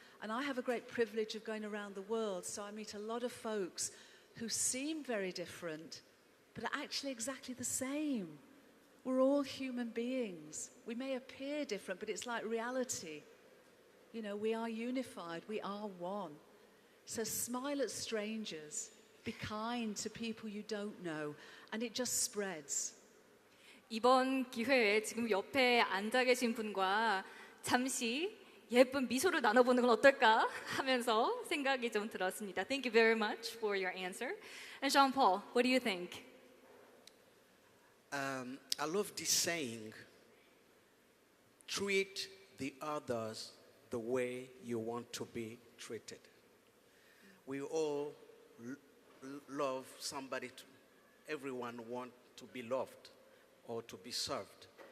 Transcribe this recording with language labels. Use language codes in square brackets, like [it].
[en] And I have a great privilege of going around the world, so I meet a lot of folks who seem very different, but are actually exactly the same. We're all human beings. We may appear different, but it's like reality. You know, we are unified, we are one. So smile at strangers. Be kind to people you don't know, and it just spreads. [ko] 이번 기회에 지금 옆에 앉아 계신 분과 잠시 예쁜 미소를 나눠보는 건 어떨까 하면서 생각이 좀 들었습니다. [en] Thank you very much for your answer. And Jean-Paul, what do you think? I love this saying, treat the others the way you want to be treated. We all love somebody, everyone wants to be loved or to be served.